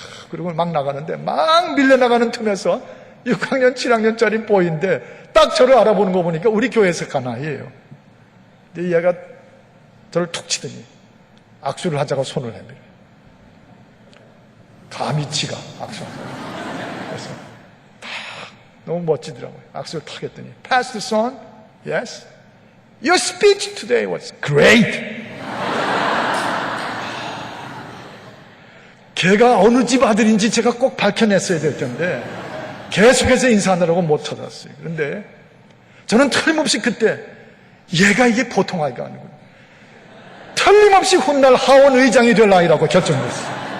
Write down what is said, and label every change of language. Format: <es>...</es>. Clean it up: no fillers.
<ko>그리고 막 나가는데 막 밀려나가는 틈에서 6학년 7학년짜리 보이인데 딱 저를 알아보는 거 보니까 우리 교회에서 간 아이예요. 근데 얘가 저를 툭 치더니 악수를 하자고 손을 내밀어요. 감히 지가 악수하자고. 그래서 딱 너무 멋지더라고요. 악수를 탁 했더니</ko> <en>Pastor Son, yes? Your speech today was great.</en> <ko>걔가 어느 집 아들인지 제가 꼭 밝혀냈어야 될 텐데 계속해서 인사하느라고 못 찾았어요. 그런데 저는 틀림없이 그때 얘가 이게 보통 아이가 아니고 틀림없이 훗날 하원 의장이 될 아이라고 결정했어요.</ko>